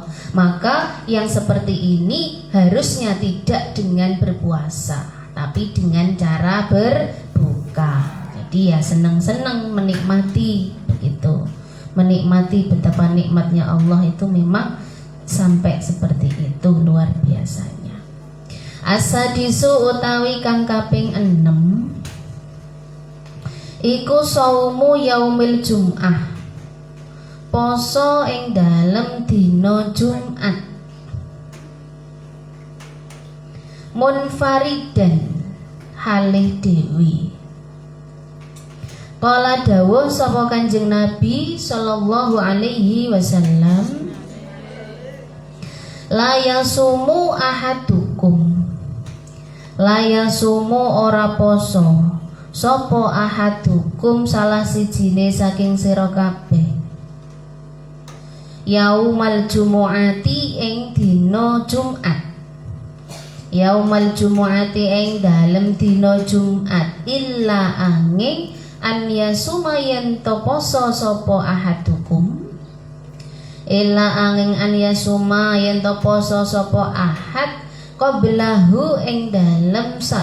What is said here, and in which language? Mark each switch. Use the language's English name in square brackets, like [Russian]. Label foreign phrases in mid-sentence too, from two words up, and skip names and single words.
[Indonesian] Maka yang seperti ini harusnya tidak dengan berpuasa, tapi dengan cara berbuka. Jadi ya senang-senang menikmati begitu, menikmati betapa nikmatnya Allah itu memang sampai seperti itu, luar biasanya. [Javanese] Asadisu utawi kang kaping 6 iku [Arabic] صوم يوم الجمعة, [Javanese] poso ing dalem dina Jumat, munfaridan halih dewi. Kala dawuh sapa Kanjeng Nabi [Arabic] صلى الله عليه وسلم, لا يصوم أحدكم لا يصوم [Javanese] ora poso sapa ahadukum salah sijine saking sira kabeh, [Arabic] يوم الجمعة [Javanese] ing dina Jumat, [Arabic] يوم الجمعة [Javanese] ing dalem dina Jumat, illa angin [Arabic] أن يصوم [Javanese] yen to poso sapa ahadukum, illa angin [Arabic] أن يصوم [Javanese] yen to poso sapa [Arabic] أحد قبله [Javanese] ing dalem